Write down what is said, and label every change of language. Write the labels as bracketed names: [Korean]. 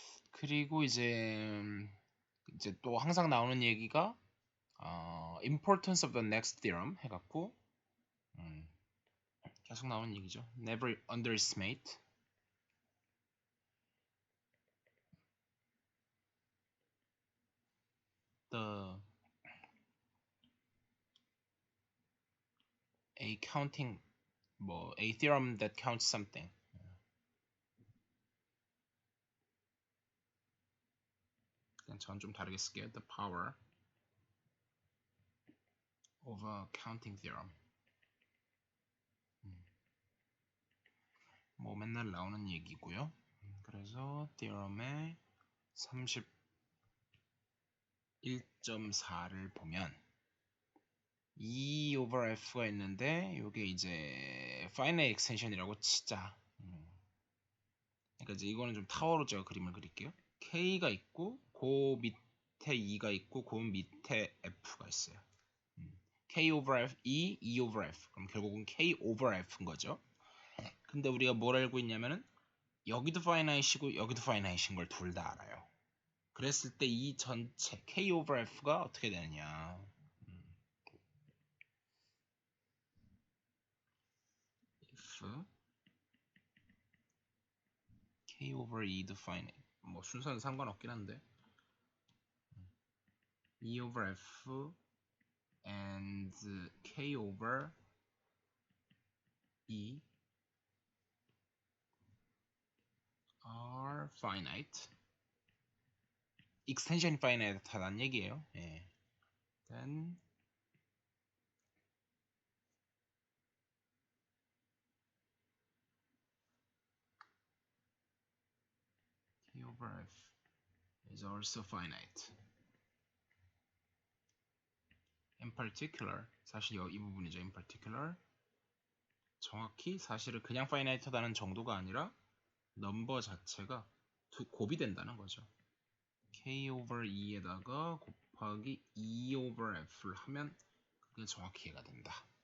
[Korean] 그리고 이제 또 항상 나오는 얘기가 [English] importance of the next theorem [Korean] 해갖고 계속 나오는 얘기죠. [English] Never underestimate the a counting 뭐 a theorem that counts something. [Korean] 그냥 전 좀 다르게 쓸게요. [English] The power of a counting theorem. [Korean] 뭐 맨날 나오는 얘기고요. 그래서 theorem의 31.4를 보면 E over F가 있는데 이게 이제 finite extension이라고 치자. 그러니까 이제 이거는 좀 타워로 제가 그림을 그릴게요. K가 있고 그 밑에 E가 있고 그 밑에 F가 있어요. [English] K over F, E over F. [Korean] 그럼 결국은 K over F인 거죠. 근데 우리가 뭘 알고 있냐면은 여기도 finite이고 여기도 finite인 걸 둘 다 알아요. 그랬을 때 이 전체 K over F가 어떻게 되느냐. [English] if K over E도 finite. [Korean] 뭐 순서는 상관없긴 한데 [English] E over F and K over E are finite. [Korean] extension finite하다는 얘기예요. 예. [English] Then K over F is also finite. [Korean] In particular, 사실 이 부분이죠. In particular, 정확히 사실은 그냥 finite하다는 정도가 아니라 넘버 자체가 곱이 된다는 거죠. K over E에다가 곱하기 E over F를 하면 그게 정확히 이해가 된다.